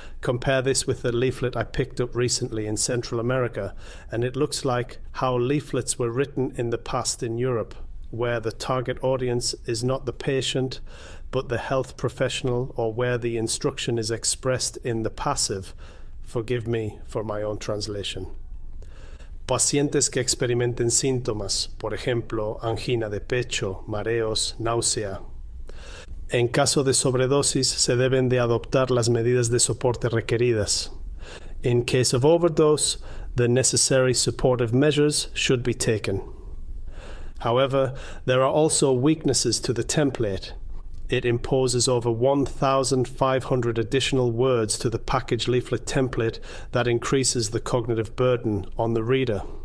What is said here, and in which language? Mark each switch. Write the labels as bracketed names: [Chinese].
[English] Compare this with the leaflet I picked up recently in Central America, and it looks like how leaflets were written in the past in Europe, where the target audience is not the patient, but the health professional, or where the instruction is expressed in the passive. Forgive me for my own translation. [Spanish] Pacientes que experimenten síntomas, por ejemplo, angina de pecho, mareos, náusea. En caso de sobredosis, se deben de adoptar las medidas de soporte requeridas. [English] In case of overdose, the necessary supportive measures should be taken. However, there are also weaknesses to the template. It imposes over 1,500 additional words to the package leaflet template that increases the cognitive burden on the reader.